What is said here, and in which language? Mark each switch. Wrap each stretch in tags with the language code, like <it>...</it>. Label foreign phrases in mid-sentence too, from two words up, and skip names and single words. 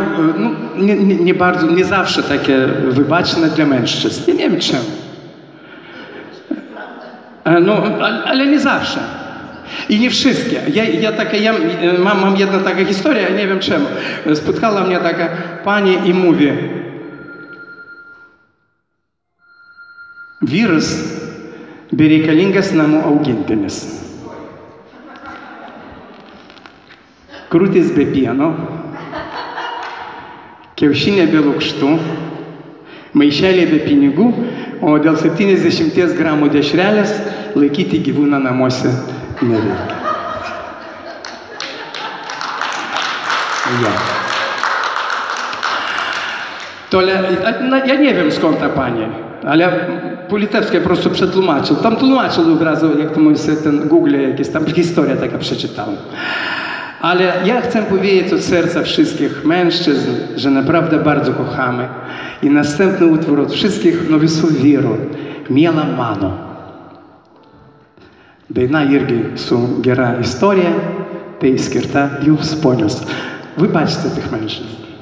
<pl>no, nie bardzo, nie zawsze takie wybaczne dla mężczyzn. Ja nie wiem czemu. No, ale nie zawsze. I nie wszystkie. Mam jedna taka historia, nie wiem czemu. Spotkała mnie taka pani i mówi:</pl> <lt>vyras bereikalingas namų augintinis. Krūtis be pieno, kiaušinė be lukštų, maišelė be pinigų, o dėl 70 gramų dešrelės laikyti gyvūną namuose nereikia.</lt> <pl>Ja. Ja nie wiem skąd ta pani, ale po litewsku po prostu przetłumaczył. Tam tłumaczył od razu, jak to mówię, ten Google, jakieś tam historia taka przeczytałem. Ale ja chcę powiedzieć od serca wszystkich mężczyzn, że naprawdę bardzo kochamy. I następny utwór od wszystkich nowisów wiru, Miela mano.</pl> <lt>Daina irgi su gera istorija, tai skirta jums ponios.</lt> <pl>Wybaczcie tych mężczyzn.</pl>